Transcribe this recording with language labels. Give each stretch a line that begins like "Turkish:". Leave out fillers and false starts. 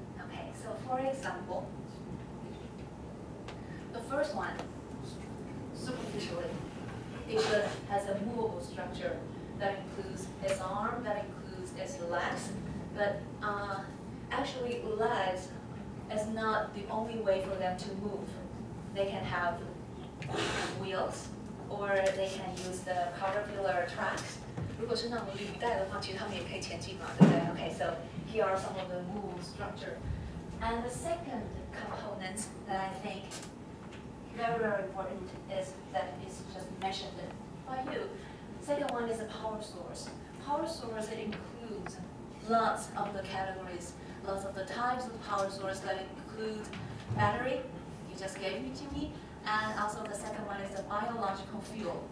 English: Okay, so for example, the first one, superficially, it has a movable structure that includes its arm, that includes its legs, but actually legs is not the only way for them to move. They can have wheels, or they can use the caterpillar tracks.
Chinese: 如果是那种履带的话，其实他们也可以前进嘛，对不对 ？
English: Okay, so here are some of the wool structure. And the second component that I think very, very important is that is just mentioned by you. Second one is a power source. Power source, it includes lots of the categories, lots of the types of power source that include battery, you just gave it to me, and also the second one is the biological fuel.